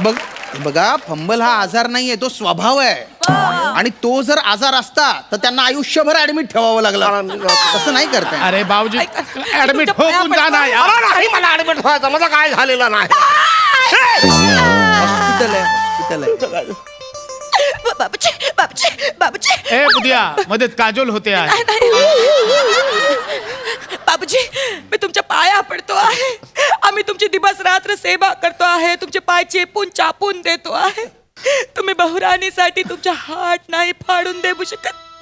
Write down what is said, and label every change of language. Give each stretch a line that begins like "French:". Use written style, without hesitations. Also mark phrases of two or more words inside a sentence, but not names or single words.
Marathi: बघ, बघा फंबल हा आजार नाहीये, तो स्वभाव आहे. आणि तो जर आजार असता तर त्यांना आयुष्यभर ऍडमिट ठेवावं लागलं. तसं नाही करताय. अरे बाबूजी ऍडमिट हो पण जा ना यार. अरे नाही मला ऍडमिट व्हायचं, माझं काय झालेलं नाही. हॉस्पिटल आहे. बाबूजी बाबूजी बाबूजी ए बुधिया मध्येच काजोल होते आहे. बाबूजी मी तुमच्या पाया पडतो आहे. आम्ही तुमची दिवस रात्र सेवा करतो आहे. तुमचे पाय चेपून चापून देतो आहे. तुम्ही बहुराणीसाठी तुमचा हात नाही फाडून देऊ शकत.